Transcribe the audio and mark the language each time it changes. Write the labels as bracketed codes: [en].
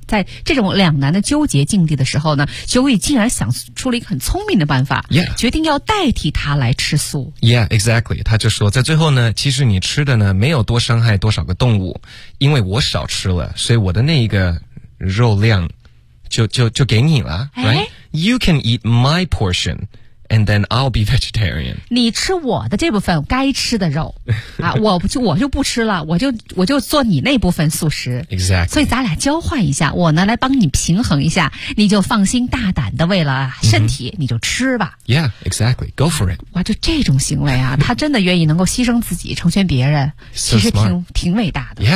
[zh] 在这种两难的纠结境地的时候呢，九尾竟然想出了一个很聪明的办法、 [en] yeah. [zh] 决定要代替她来吃素。 [en] Yeah, exactly. [zh] 她就说在最后呢，其实你吃的呢没有多伤害多少个动物，因为我少吃了，所以我的那一个肉量就给你了、 [en] right? You can eat my portionAnd then I'll be vegetarian. [zh] 你吃我的这部分该吃的肉啊，我就不吃了，我就做你那部分素食。 [en] Exactly. [zh] 所以咱俩交换一下，我呢来帮你平衡一下，你就放心大胆的为了身体、你就吃吧。 [en] Yeah, exactly. Go for it. [zh] 哇，就这种行为啊，他真的愿意能够牺牲自己成全别人，其实挺伟大的。